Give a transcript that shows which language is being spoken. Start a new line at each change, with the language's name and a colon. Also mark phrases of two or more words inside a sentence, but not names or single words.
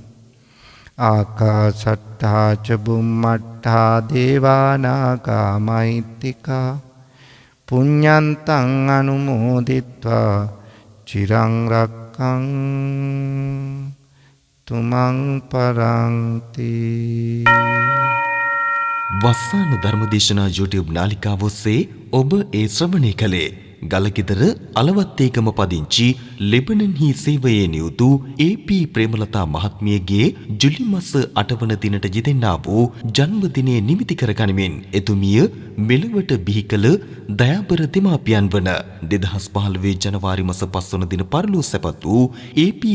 Pali: ආකාසට්ඨා ච බුම්මට්ඨා දේවා නාග මහිත්‍තිකා පුඤ්ඤන්තං අනුමෝදිත්වා චිරං රක්ඛන්තු මං පරන්ති.
Sinhala: වස්සාන ධර්මදේශනා YouTube නාලිකාව ඔස්සේ ඔබ ඒ ශ්‍රවණය කළේ ගලගෙදර අලවත්තේගම පදිංචි ලෙබනන්හි සේවයේ නියුතු ඒ.පී. ප්‍රේමලතා මහත්මියගේ ජුලි මාස 8 වන දිනට යෙදෙන්නා වූ ජන්මදිනය නිමිති කර ගනිමින් එතුමිය මෙලොවට බිහි කළ දයාබර දෙමාපියන් වන 2015 ජනවාරි මාස 5 වන දින පරලෝ සැපත් වූ ඒ.පී.